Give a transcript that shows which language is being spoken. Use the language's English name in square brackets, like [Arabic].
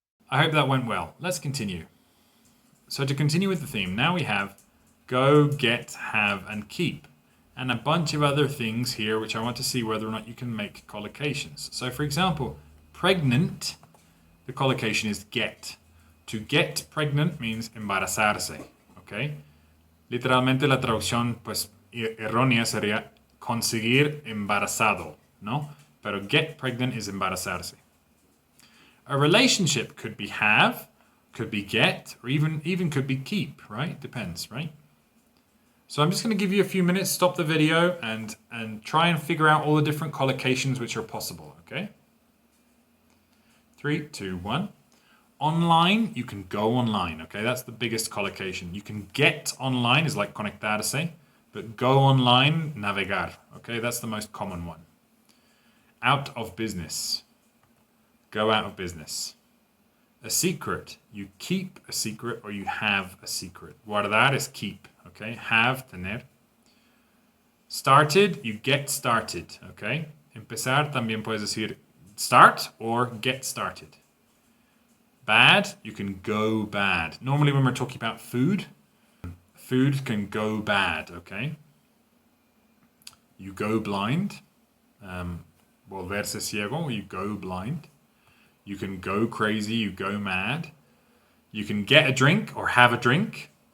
[English] I hope that went well. Let's continue. So to continue with the theme, now we have go, get, have, and keep. And a bunch of other things here which I want to see whether or not you can make collocations. So for example, pregnant, the collocation is get. To get pregnant means embarazarse, okay? [Spanish] Literalmente la traducción pues errónea sería conseguir embarazado, ¿no? [English] Pero get pregnant is embarazarse. A relationship could be have, could be get, or even could be keep, right? Depends, right? So I'm just going to give you a few minutes, stop the video, and try and figure out all the different collocations which are possible, okay? 3, 2, 1. Online, you can go online, okay? That's the biggest collocation. You can get online, is like conectarse, but go online, navegar, okay? That's the most common one. Out of business. Go out of business. A secret. You keep a secret or you have a secret. Guardar is keep, okay? Have, tener. Started, you get started, okay? [Spanish] Empezar también puedes decir [English] start or get started. Bad, you can go bad. Normally when we're talking about food, food can go bad, okay? You go blind. [Spanish] Volverse ciego, [English] you go blind. You can go crazy, you go mad. You can get a drink or have a drink.